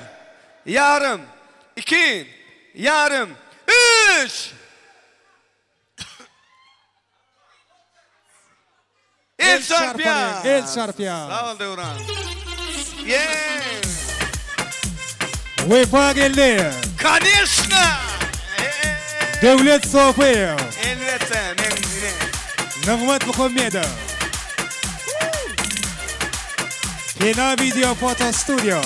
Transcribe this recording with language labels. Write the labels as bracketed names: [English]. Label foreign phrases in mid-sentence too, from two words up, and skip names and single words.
[Turkish] Yarım. 2 yarım 3 El çarpıyor. El çarpıyor. Sağ ol Devran. Yeah. Vefa geldi. [Russian] Конечно. [Turkish] Devlet Sofiye. Elbette. Nagmat Muhammedov. Pena Video Foto Studio.